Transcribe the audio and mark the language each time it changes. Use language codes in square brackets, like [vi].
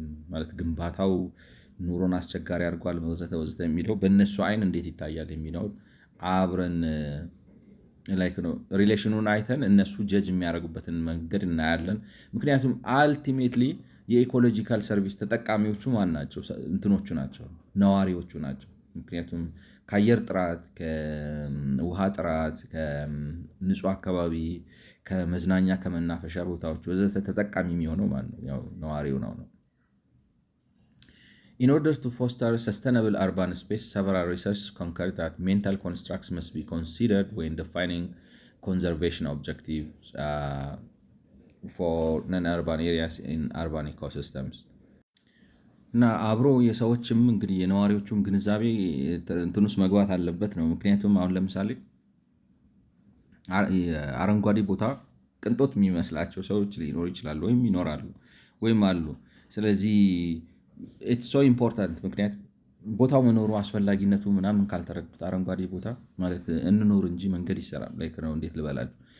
[am] ማለት ግንባታው ኑሮን አስቸጋሪ አድርጓል ወዘተ ወዘተ የሚለው በእነሱ አይን እንዴት ይታያል የሚለው አብረን ላይክ ነው ሪሌሽኑን አይተን እነሱ ጀጅ የሚያደርጉበትን መንገድ እናያለን። ምክንያቱም አልቲሜትሊ የኢኮሎጂካል ሰርቪስ ተጠቃሚዎቹ ማን ናቸው? እንትኖቹ ናቸው፣ ነዋሪዎቹ ናቸው። ምክንያቱም ከአየር ጥራት፣ ከውሃ ጥራት፣ ከንጹህ አካባቢ፣ ከመዝናኛ ከመናፈሻ ቦታዎች ወዘተ ተጠቃሚ የሚሆነው ማለት ነው ያው ነዋሪው ነው። [en] In order to foster sustainable urban space, several research concur that mental constructs must be considered when defining conservation objectives for non-urban areas in urban ecosystems. [am] እና አብሮ የሰዎችም እንግዲህ የነዋሪዎቹም ግንዛቤ እንትን ውስጥ መግባት አለበት ነው። ምክንያቱም አሁን ለምሳሌ አረንጓዴ ቦታ ቅንጦት የሚመስላቸው ሰዎች ሊኖሩ ይችላሉ፣ ወይም ይኖራሉ፣ ወይም አሉ። ስለዚህ [en] ኢትስ ሶ ኢምፖርታንት። [am] ምክንያት ቦታው መኖሩ አስፈላጊነቱ ምናምን ካልተረዱት አረንጓዴ ቦታ ማለት እንኖር እንጂ መንገድ ይሰራል ላይ ነው። እንዴት ልበላችሁ?